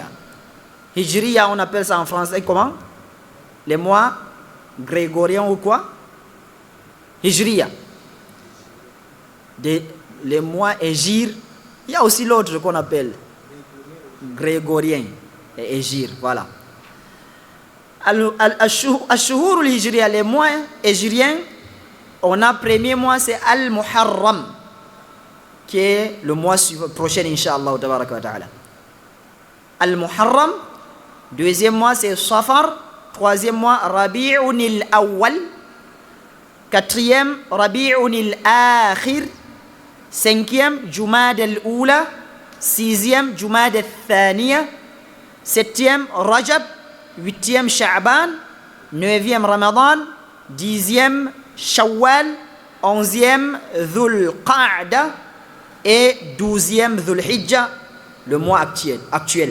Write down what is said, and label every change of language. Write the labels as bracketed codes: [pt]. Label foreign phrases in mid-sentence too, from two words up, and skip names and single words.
[fr] Hijriya, on appelle ça en français comment? Les mois grégoriens ou quoi? Hijriya. Les mois Hijr. Il y a aussi l'autre qu'on appelle grégorien et Hijr. Voilà. [ar] الشهور الهجرية, [fr] les mois hijriens, on a premier mois, c'est Al-Muharram, qui est le mois prochain, Inch'Allah. Al-Muharram, deuxième mois, c'est Safar, troisième mois, Rabi'un al-Awwal, quatrième, Rabi'un al-Akhir, cinquième, Jumad al-Oula, sixième, Jumad al-Thaniya, septième, Rajab, huitième, Sha'ban, neuvième, Ramadan, dixième, Shawwal, onzième, Dhul Qa'da et 12e Dhul Hijjah, le mois actuel.